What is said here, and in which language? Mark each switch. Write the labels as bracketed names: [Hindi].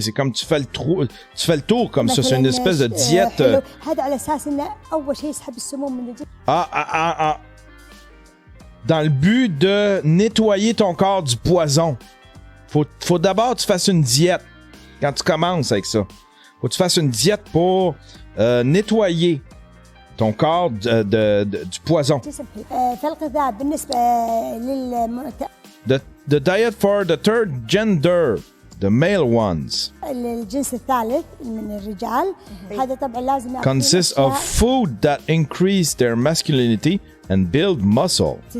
[French] C'est comme tu fais le tour comme ça. C'est une espèce de diète. [Arabic] هذا على أساس إنه أول شيء يسحب السموم من الجسم. [French] Dans le but de nettoyer ton corps du poison. Faut d'abord que tu fasses une diète quand tu commences avec ça. Faut que tu fasses une diète pour nettoyer ton corps du poison. [Arabic] فالغذاء بالنسبة [English] The diet for the third gender, the male ones, [Arabic] الجنس الثالث من الرجال هذا طبعا لازم [English] consists of food that increase their masculinity and build muscle.